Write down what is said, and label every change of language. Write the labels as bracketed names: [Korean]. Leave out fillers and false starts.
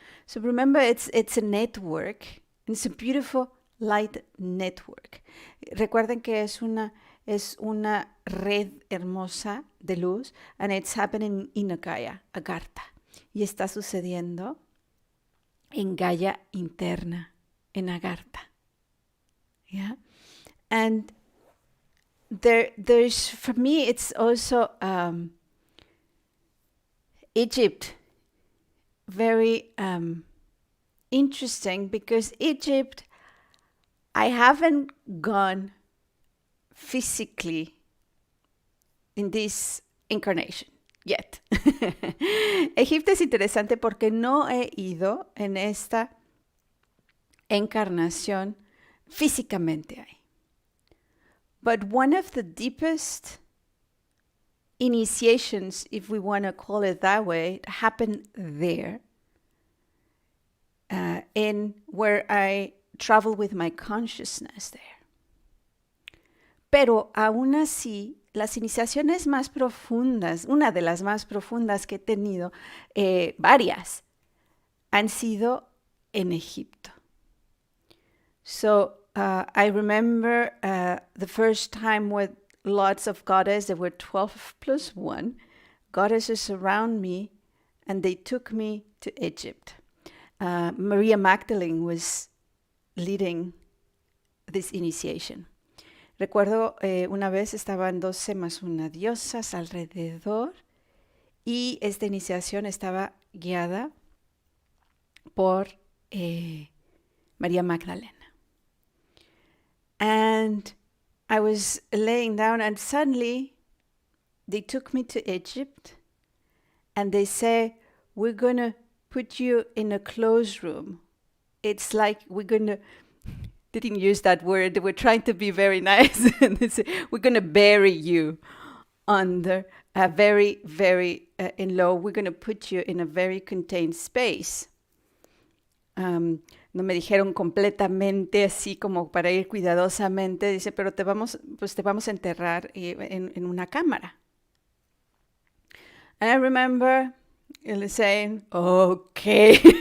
[English] So remember, it's a network. It's a beautiful light network. [Spanish] Recuerden que es una red hermosa de luz, [English] and it's happening in Gaia, Agartha. [Spanish] Y está sucediendo en Gaia interna, en Agartha. [English] Yeah? And there's, for me, it's also Egypt, very interesting, because Egypt, I haven't gone physically in this incarnation yet. [Spanish] Egipto es interesante porque no he ido en esta encarnación físicamente ahí. [English] But one of the deepest initiations, if we want to call it that way, happened there, in where I travel with my consciousness there. [Spanish] Pero aún así, las iniciaciones más profundas, una de las más profundas que he tenido, varias, han sido en Egipto. [English] So I remember the first time with lots of goddesses, there were 12 plus 1 goddesses around me, and they took me to Egypt. Maria Magdalene was leading this initiation. [Spanish] Recuerdo una vez estaban 12 más una diosas alrededor y esta iniciación estaba guiada por María Magdalena. [English] And I was laying down and suddenly they took me to Egypt and they say, we're going to put you in a closed room. It's like we're going to... They didn't use that word. They were trying to be very nice. And they said, we're going to bury you under a very, very in low. We're going to put you in a very contained space. [Spanish] No me dijeron completamente así como para ir cuidadosamente. Dice, pero te vamos a enterrar en una cámara. [English] And I remember saying, okay.